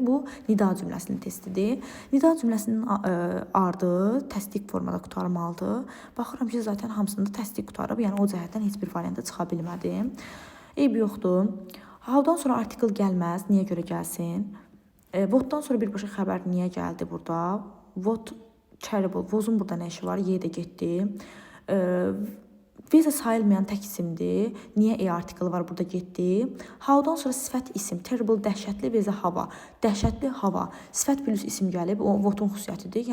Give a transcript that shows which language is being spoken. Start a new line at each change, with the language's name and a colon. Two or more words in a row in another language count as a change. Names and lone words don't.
Azerbaijani: Bu nida cümləsinin testidir. Nida cümləsinin ardı təsdiq formada qutarmalıdır. Baxıram ki, zaten hamısında təsdiq qutarıb. Yəni o cəhətdən heç bir variantda çıxa bilmədim. Eyb yoxdur. How-dan sonra artikel gəlməz. Niyə görə gəlsin? What-dan sonra birbaşa xəbər niyə gəldi burada?
English: What terrible.
Azerbaijani: Was-un burada nə işi var? Y də getdi. Visa sayılmayan tək isimdir. Niyə E artikeli var burada getdi? How-dan sonra sifət isim. Terrible, dəhşətli, visa hava. Dəhşətli hava. Sifət plus isim gəlib. O what-un xüsusiyyətidir.